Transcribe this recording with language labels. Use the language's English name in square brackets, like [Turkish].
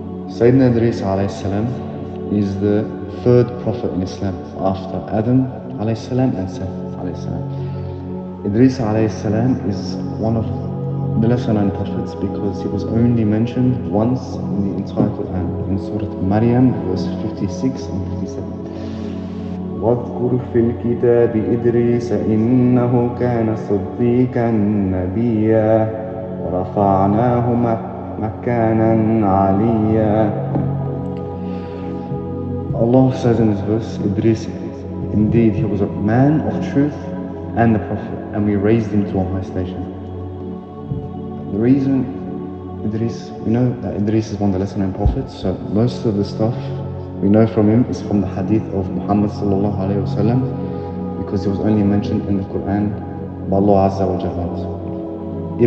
[English] Sayyidina Idris alayhi salam is the third prophet in Islam after Adam alayhi salam and Seth alayhi salam. Idris alayhi salam is one of the lesser known prophets because he was only mentioned once in the entire Quran, in Surat Maryam, verse 56 and 57. [Arabic] واذكر في الكتاب إدريس إنه كان صديقا نبيا ورفعناه مكانا عليا. [English] Allah says in this verse, Idris, indeed he was a man of truth and a prophet, and we raised him to a high station. The reason Idris, we know that Idris is one of the lesser known prophets, so most of the stuff we know from him is from the hadith of Muhammad sallallahu alayhi wa sallam, because he was only mentioned in the Quran by Allah Azza wa Jalla.